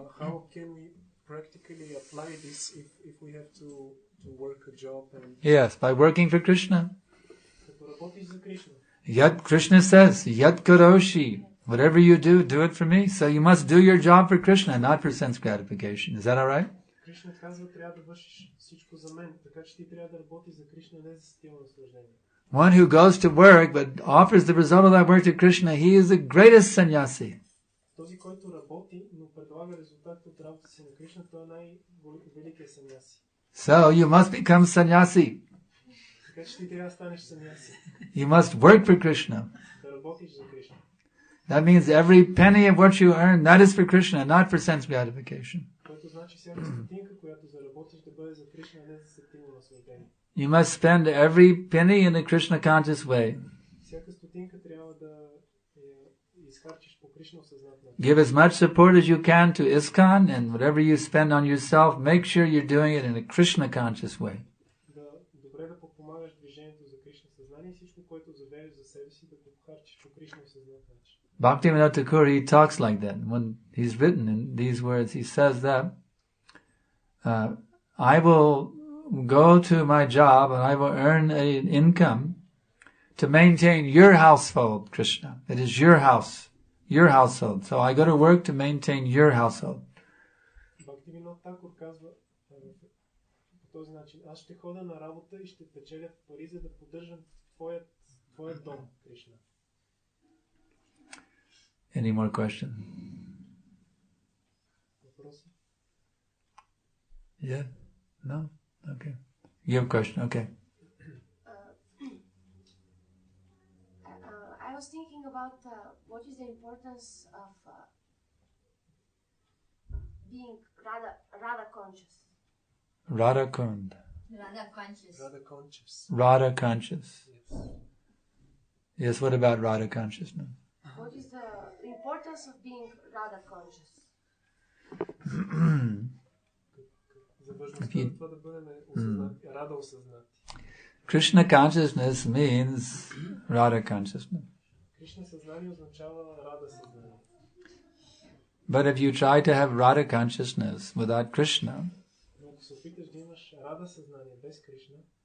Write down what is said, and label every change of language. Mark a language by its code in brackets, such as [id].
[en] How can we practically apply this if we have to work a job and Yes, by working for Krishna. [bg] като работиш за Кришна? [en] Yat Krishna says, Yat Karoshi, whatever you do it for me. So you must do your job for Krishna, not for sense gratification. Is that all right? [bg] Кришна казва, трябва да вършиш всичко за мен, така че ти трябва да работиш за Кришна, не за сетивно наслаждение. [en] One who goes to work but offers the result of that work to Krishna, he is the greatest sannyasi. [bg] Този, който работи, но предлага резултат от работа си на Кришна, той е най-великият саньяси. [en] So you must become sannyasi. [bg] Така че ти трябва да станеш саньяси. [en] You must work for Krishna. [bg] Да работиш за Кришна. [en] That means every penny of what you earn, that is for Krishna, not for sense gratification. [bg] Което значи всяка стотинка, която заработиш, да бъде за Кришна, а не за сетивно наслаждение. [en] You must spend every penny in a Krishna conscious way. [bg] Всяка стотинка трябва да изхарчиш по Кришна осъзнат начин. [en] Give as much support as you can to ISKCON, and whatever you spend on yourself, make sure you're doing it in a Krishna conscious way. [bg] Добре да подпомагаш движението за Кришна съзнание и всичко, което заведеш за себе си, да го харчиш по Кришна осъзнат начин. [en] Bhaktivinoda Thakur, he talks like that. When he's written in these words, he says that, I will go to my job and I will earn an income to maintain your household, Krishna. It is your house, your household. So I go to work to maintain your household. [bg] Бхактивинод Такур казва по този начин: аз ще ходя на работа и ще печеля пари, за да поддържам твоят дом, Кришна. [en] Any more questions? [bg] Въпроси? [en] Yeah? No? Okay. You have a question? Okay. I was thinking about what is the importance of being Radha conscious. Radha Kund. Radha conscious. Radha conscious. Radha conscious. Yes. Yes, what about Radha consciousness? What is the importance of being Radha conscious? [bg] За важността на това да бъдем рада осъзнати. [en] Krishna consciousness means Radha consciousness. [bg] Кришна съзнание означава рада съзнание. [en] But if you try to have Radha consciousness without Krishna, [bg] Но ако се опиташ да имаш рада съзнание без Кришна,